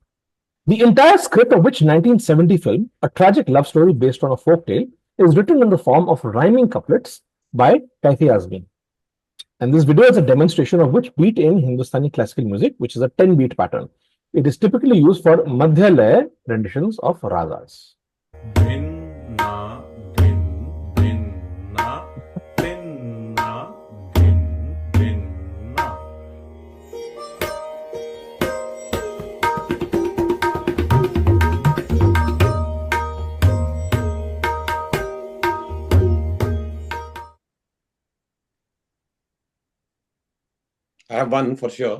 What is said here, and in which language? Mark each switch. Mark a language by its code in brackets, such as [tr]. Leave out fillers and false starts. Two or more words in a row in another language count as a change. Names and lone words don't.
[en] The entire script of which 1970 film, a tragic love story based on a folktale, is written in the form of rhyming couplets by Kaifi Azmi. And this video is a demonstration of which beat in Hindustani classical music, which is a 10-beat pattern. It is typically used for Madhya Laya renditions of ragas. Vinna, vin, vinna, vinna, vin, vinna. I have one for sure.